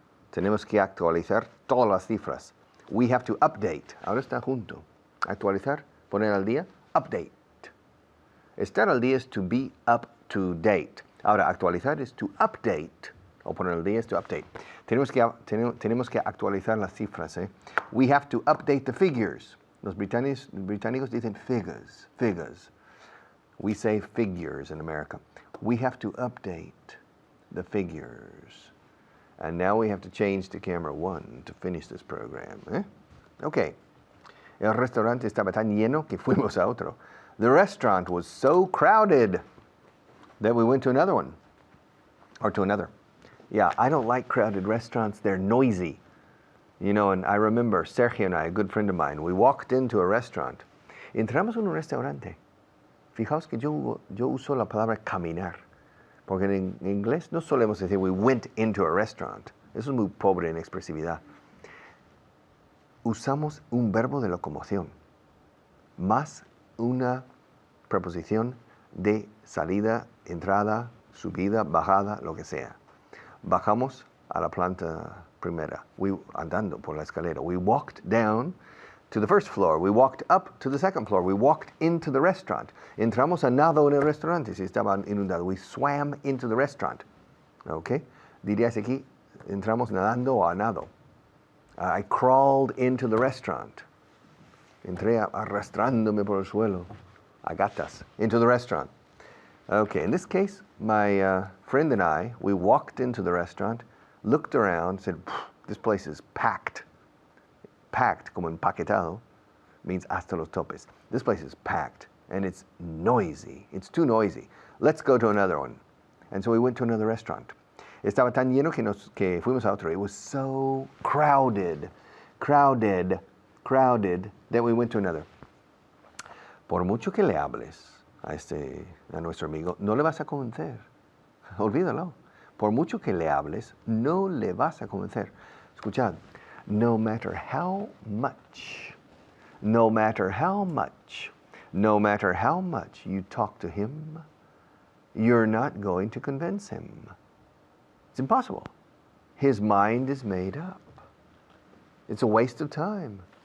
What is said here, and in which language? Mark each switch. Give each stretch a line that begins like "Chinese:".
Spanish: Tenemos que actualizar todas las cifras.
English: We have to update.
Spanish: Ahora está junto. Actualizar, poner al día, update. Estar al día es
English: to be up to date.
Spanish: Ahora, actualizar es
English: to update.
Spanish: O poner al día es to update. Tenemos que actualizar las cifras. ¿Eh?
English: We have to update the figures.
Spanish: Los británicos dicen figures.
English: We say figures in America. We have to update the figures. And now we have to change to camera 1 to finish this program. ¿Eh? Okay.
Spanish: El restaurante estaba tan lleno que fuimos a otro.
English: The restaurant was so crowded that we went to another one. Or to another. Yeah, I don't like crowded restaurants. They're noisy. You know, and I remember Sergio and I, a good friend of mine, we walked into a restaurant.
Spanish: Entramos en un restaurante. Fijaos que yo uso la palabra caminar. Porque en inglés no solemos decir
English: we went into a restaurant.
Spanish: Eso es muy pobre en expresividad. Usamos un verbo de locomoción más una preposición de salida, entrada, subida, bajada, lo que sea. Bajamos a la planta primera, andando por la escalera.
English: We walked down to the first floor. We walked up to the second floor. We walked into the restaurant.
Spanish: Entramos a nado en el restaurante si estaba inundado.
English: We swam into the restaurant. Okay?
Spanish: Dirías aquí, entramos nadando o a nado.
English: I crawled into the restaurant.
Spanish: Entré arrastrándome por el suelo. A gatas.
English: Into the restaurant. Okay, in this case, my friend and I, we walked into the restaurant, looked around, said, this place is packed.
Spanish: Packed, como empaquetado, means hasta los topes.
English: This place is packed, and it's noisy. It's too noisy. Let's go to another one. And so we went to another restaurant.
Spanish: Estaba tan lleno que fuimos a otro.
English: It was so crowded, that we went to another.
Spanish: Por mucho que le hables a nuestro amigo, no le vas a convencer. Olvídalo. Por mucho que le hables, no le vas a convencer. Escuchad.
English: No matter how much you talk to him, you're not going to convince him. It's impossible. His mind is made up. It's a waste of time.